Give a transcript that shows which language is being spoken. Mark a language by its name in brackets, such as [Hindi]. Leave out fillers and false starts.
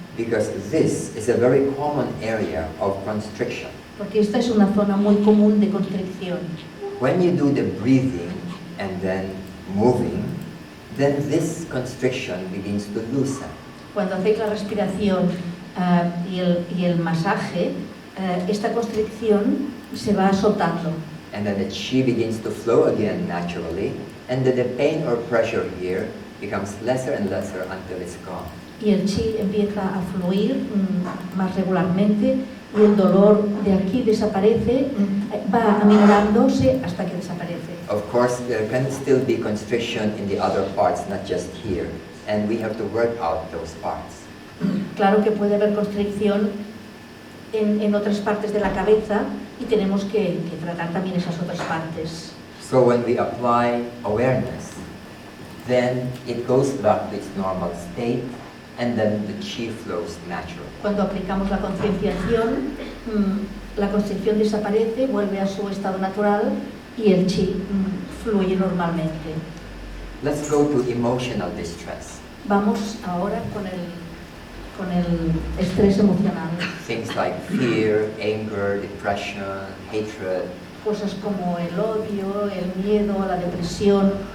[English] Because this is a very common area of constriction. [Spanish] Porque esta es una zona muy común de constricción. [English] When you do the breathing and then moving, then this constriction begins to loosen. [Spanish] Cuando hacéis la respiración y el masaje, esta constricción se va soltando. [English] And then the chi begins to flow again naturally, and then the pain or pressure here becomes lesser and lesser until it's gone. [Spanish] Y el chi empieza a fluir más regularmente y el dolor de aquí desaparece, va aminorándose hasta que desaparece. [English] Of course, there can still be constriction in the other parts, not just here, and we have to work out those parts. [Spanish] Claro que puede haber constricción en otras partes de la cabeza y tenemos que tratar también esas otras partes. [English] So when we apply awareness, then it goes back to its normal state, and then the chi flows naturally. [Spanish] Cuando aplicamos la concienciación, la constricción desaparece, vuelve a su estado natural y el chi fluye normalmente. [English] Let's go to emotional distress. [Spanish] Vamos ahora con el estrés emocional. [English] Things like fear, anger, depression, hatred. [Spanish] Cosas como el odio, el miedo, la depresión.